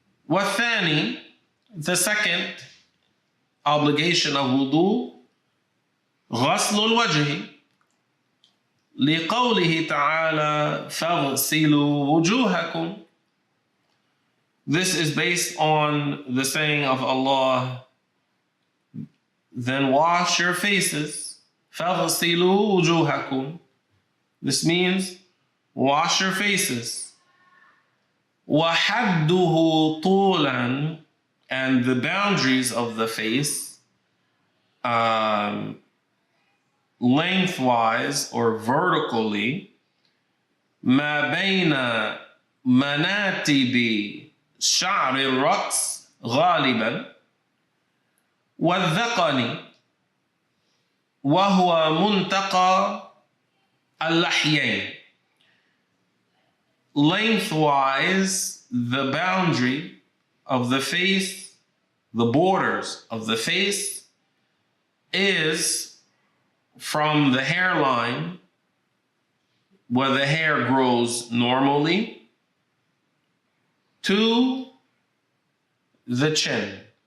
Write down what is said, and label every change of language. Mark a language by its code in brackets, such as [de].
[ar] والثاني, [en] the second obligation of wudu, [ar] غسل الوجه, لقوله تعالى فاغسلوا وجوهكم. [en] This is based on the saying of Allah, then wash your faces. [ar] فَغْسِلُوا وُجُوهَكُمْ. [en] This means wash your faces. [ar] وَحَدُّهُ طُولًا. [en] And the boundaries of the face, lengthwise or vertically, [ar] ما بين مناتب شعر الرأس غالبا والذقن وهو منتقى اللحيين. [en] Lengthwise, the boundary of the face, the borders of the face, is from the hairline where the hair grows normally to the chin.